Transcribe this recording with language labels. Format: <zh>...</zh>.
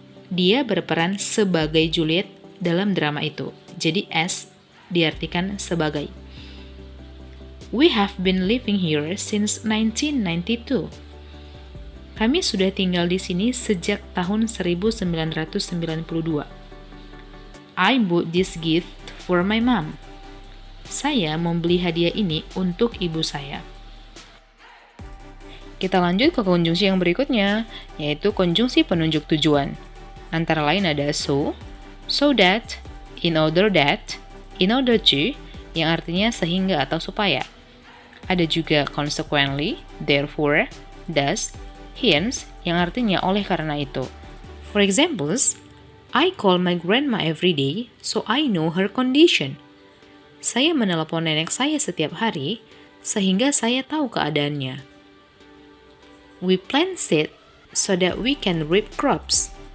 <id>Dia berperan sebagai Juliet dalam drama itu. Jadi as diartikan sebagai.</id> <en>We have been living here since 1992.</en> <id>Kami sudah tinggal di sini sejak tahun 1992.</id> <en>I bought this gift for my mom.</en> <id>Saya membeli hadiah ini untuk ibu saya. Kita lanjut ke konjungsi yang berikutnya, yaitu konjungsi penunjuk tujuan. Antara lain ada so that, in order to, yang artinya sehingga atau supaya. Ada juga consequently, therefore, thus, hence, yang artinya oleh karena itu.</id> <en>For examples, I call my grandma every day, so I know her condition.</en> <id>Saya menelepon nenek saya setiap hari, sehingga saya tahu keadaannya.</id> <en>We plant seed so that we can reap crops.</en>